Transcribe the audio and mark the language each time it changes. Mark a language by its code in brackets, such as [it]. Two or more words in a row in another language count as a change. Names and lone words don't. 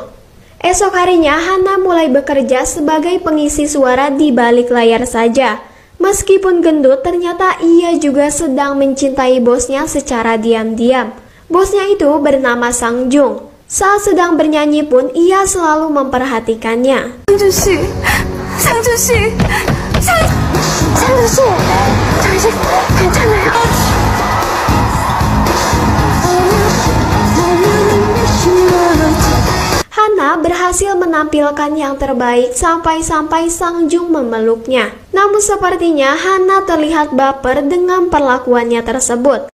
[id] Esok harinya Hana mulai bekerja sebagai pengisi suara di balik layar saja. Meskipun gendut, ternyata ia juga sedang mencintai bosnya secara diam-diam. Bosnya itu bernama Sang Jung. Saat sedang bernyanyi pun ia selalu memperhatikannya. [ko] 상주씨, 상주씨, 저 이제 괜찮아요. [id] Hana berhasil menampilkan yang terbaik sampai-sampai Sang Jung memeluknya. Namun sepertinya Hana terlihat baper dengan perlakuannya tersebut.